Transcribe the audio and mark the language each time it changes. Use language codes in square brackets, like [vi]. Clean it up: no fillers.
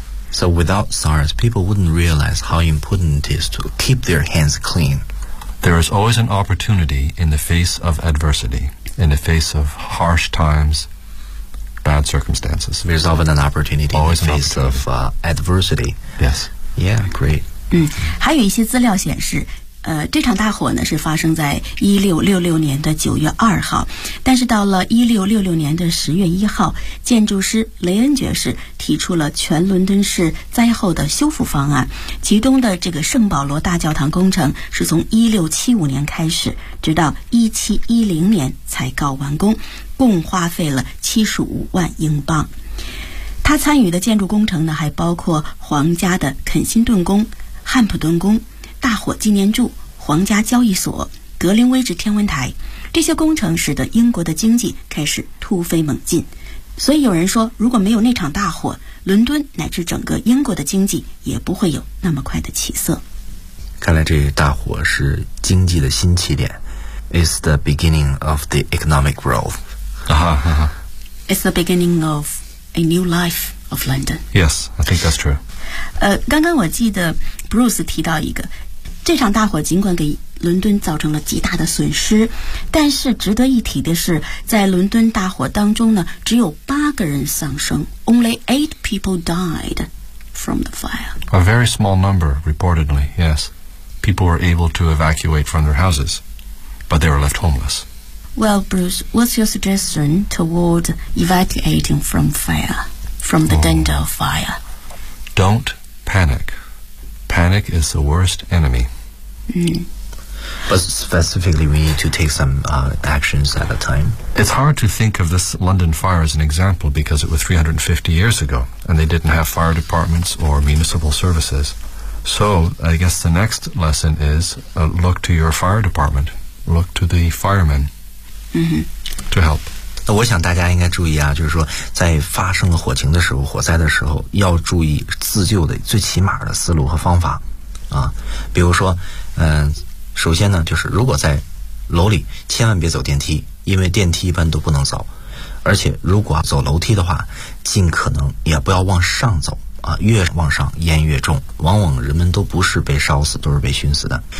[en] So without SARS, people wouldn't realize how important it is to keep their hands clean. There is always an opportunity in the face of adversity, in the face of harsh times, bad circumstances. There's often an opportunity always in the face of adversity. Yes. Yeah, great. [zh] 嗯，还有一些资料显示这场大火呢是发生在1666年的9月2号，但是到了1666年的10月1号，建筑师雷恩爵士提出了全伦敦市灾后的修复方案，其中的这个圣保罗大教堂工程是从1675年开始，直到1710年才告完工，共花费了75万英镑。他参与的建筑工程呢，还包括皇家的肯辛顿宫、汉普顿宫、大火纪念柱、皇家交易所、格林威治天文台，这些工程使得英国的经济开始突飞猛进。所以有人说，如果没有那场大火，伦敦乃至整个英国的经济也不会有那么快的起色。看来这大火是经济的新起点。 [en] It's the beginning of the economic growth. It's the beginning of a new life of London. Yes, I think that's true. [zh] 刚刚我记得 Bruce 提到一个，这场大火尽管给伦敦造成了极大的损失，但是值得一提的是，在伦敦大火当中呢，只有八个人丧生 ， [en] Only eight people died from the fire. A very small number, reportedly. Yes, people were able to evacuate from their houses, but they were left homeless. Well, Bruce, what's your suggestion toward evacuating from fire, from the danger of fire? Don't panic. Panic is the worst enemy. But specifically, we need to take some actions at a time. It's hard to think of this London fire as an example because it was 350 years ago, and they didn't have fire departments or municipal services. So I guess the next lesson is look to your fire department. Look to the firemen to help. [zh] 那我想大家应该注意啊，就是说在发生了火情的时候，火灾的时候，要注意自救的最起码的思路和方法啊。比如说首先呢，就是如果在楼里千万别走电梯，因为电梯一般都不能走，而且如果走楼梯的话，尽可能也不要往上走啊，越往上烟越重，往往人们都不是被烧死，都是被熏死的。